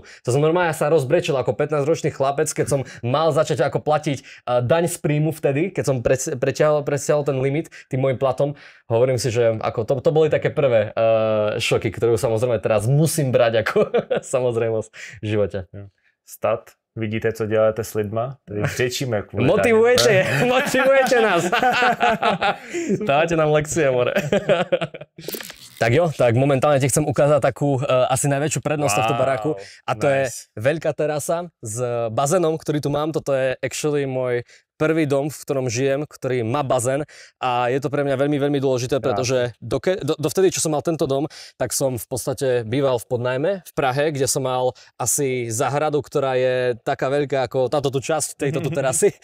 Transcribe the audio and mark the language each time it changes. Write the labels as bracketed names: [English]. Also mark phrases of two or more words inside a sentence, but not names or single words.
[Slovak] To som normálne sa rozbrečil ako 15-ročný chlapec, keď som mal začať ako platiť daň z príjmu vtedy, keď som presiahol ten limit tým môjim platom. Hovorím si, že ako to boli také prvé šoky, ktoré samozrejme teraz musím brať ako samozrejmosť v živote. Stat. [Czech] Vidíte, co děláte s lidma? Tady křičíme. [Slovak] Motivujete nás. Dáte nám lekcie, more. Tak jo, tak momentálne ti chcem ukázať takú asi najväčšiu prednosť tohto baráku a to je veľká terasa s bazénom, ktorý tu mám. Toto je actually môj prvý dom, v ktorom žijem, ktorý má bazén a je to pre mňa veľmi, veľmi dôležité, pretože dovtedy, čo som mal tento dom, tak som v podstate býval v podnájme v Prahe, kde som mal asi záhradu, ktorá je taká veľká ako táto tu časť tejto tu terasy.